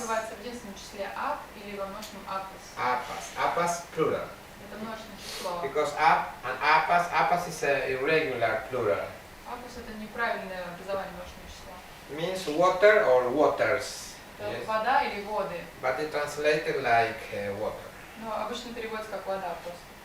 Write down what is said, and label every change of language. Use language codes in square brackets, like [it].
[ru] называется в единственном числе ап или во множественном апас. [en] apas plural. [ru] Это множественное число. [en] Because up and apas is a irregular plural. [ru] Апас это неправильное образование множественного числа. [en] Means water or waters. [ru] Это [en] Yes. [ru] вода или воды. [en] But it translated like water. [ru] Но обычно переводится как вода просто.